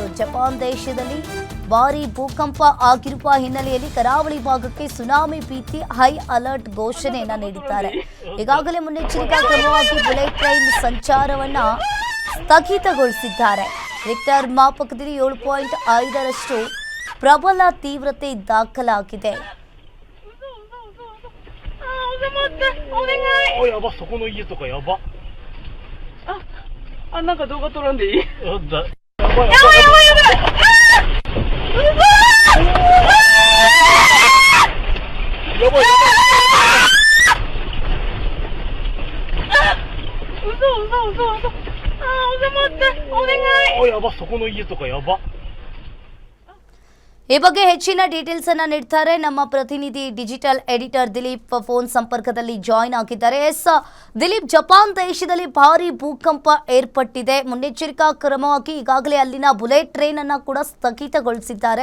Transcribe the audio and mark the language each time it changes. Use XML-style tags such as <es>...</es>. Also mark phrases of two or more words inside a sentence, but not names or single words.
<kn>ಜಪಾನ್ ದೇಶದಲ್ಲಿ ಭಾರೀ ಭೂಕಂಪ ಆಗಿರುವ ಹಿನ್ನೆಲೆಯಲ್ಲಿ ಕರಾವಳಿ ಭಾಗಕ್ಕೆ ಸುನಾಮಿ ಭೀತಿ</kn> <en>high alert</en> <kn>ಘೋಷಣೆಯನ್ನ ನೀಡಿದ್ದಾರೆ. ಈಗಾಗಲೇ ಮುನ್ನೆಚ್ಚರಿಕಾ ಕ್ರಮವಾಗಿ</kn> <en>bullet train</en> <kn>ಸಂಚಾರವನ್ನ ಸ್ಥಗಿತಗೊಳಿಸಿದ್ದಾರೆ. ರಿಕ್ಟರ್ ಮಾಪಕದಲ್ಲಿ 7.5ರಷ್ಟು ಪ್ರಬಲ ತೀವ್ರತೆ ದಾಖಲಾಗಿದೆ.</kn> <ja>お願い。お、やば、そこの家とかやば。なんか動画撮らんでいい？やばい。やばいやばいやばい。嘘！やばいやばい。嘘。待って。お願い。お、やば、そこの家とかやば。</ja> <kn>ಈ ಬಗ್ಗೆ ಹೆಚ್ಚಿನ ಡೀಟೇಲ್ಸ್ ಅನ್ನ ನೀಡ್ತಾರೆ ನಮ್ಮ ಪ್ರತಿನಿಧಿ</kn> <en>digital editor</en> <kn>ದಿಲೀಪ್ ಫೋನ್ ಸಂಪರ್ಕದಲ್ಲಿ ಜಾಯಿನ್ ಆಗಿದ್ದಾರೆ. ದಿಲೀಪ್, ಜಪಾನ್ ದೇಶದಲ್ಲಿ ಭಾರೀ ಭೂಕಂಪ ಏರ್ಪಟ್ಟಿದೆ. ಮುನ್ನೆಚ್ಚರಿಕಾ ಕ್ರಮವಾಗಿ ಈಗಾಗಲೇ ಅಲ್ಲಿನ</kn> <en>bullet train</en> <kn>ಅನ್ನ ಕೂಡ ಸ್ಥಗಿತಗೊಳಿಸಿದ್ದಾರೆ.</kn>